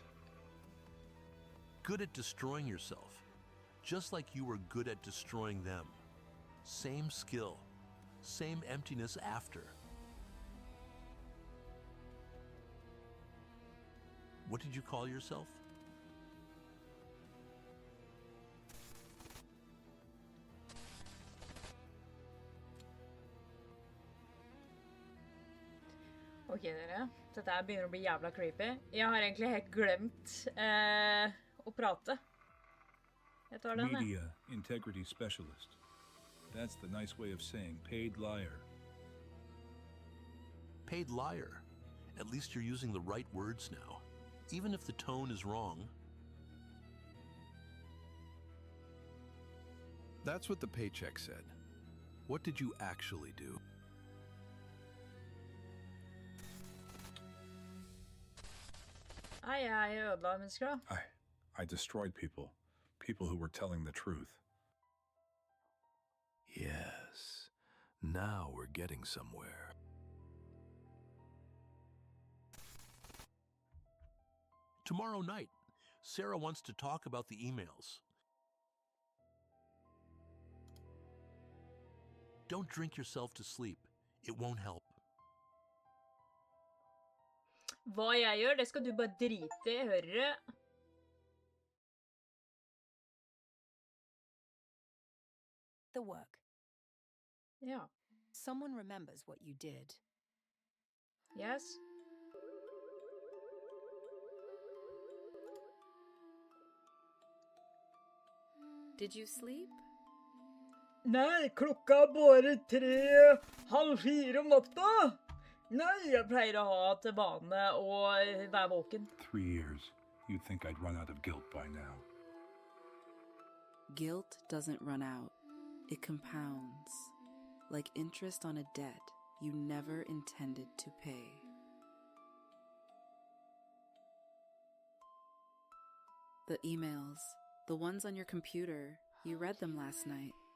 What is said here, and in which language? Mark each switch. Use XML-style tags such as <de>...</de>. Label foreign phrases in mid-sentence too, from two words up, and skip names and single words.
<en>Good at destroying yourself. Just like you were good at destroying them. Same skill. Same emptiness after. What did you call yourself?</en> <no>Ok, dere. Dette her begynner å bli jævla creepy. Jeg har egentlig helt glemt å prate. Jeg tar den,</no> <en>Media integrity specialist. That's the nice way of saying paid liar. Paid liar. At least you're using the right words now, even if the tone is wrong. That's what the paycheck said. What did you actually do?</en> <no>Jeg ødela mennesker da.</no> <en>I destroyed people. People who were telling the truth. Yes. Now we're getting somewhere. Tomorrow night, Sarah wants to talk about the emails. Don't drink yourself to sleep. It won't help.</en> <no>Hva jeg gjør, det skal du bare drite i, hører du?</no> <en>The work.</en> <no>Ja.</no> <en>Someone remembers what you did. Yes. Did you sleep?</en> <no>Nei, klokka er bare 3:30 om natta. Nei, jeg pleier å ha til vane å være våken.</no> <en>3 years. You'd think I'd run out of guilt by now. Guilt doesn't run out. It compounds, like interest on a debt you never intended to pay. The emails, the ones on your computer, you read them last night.</en>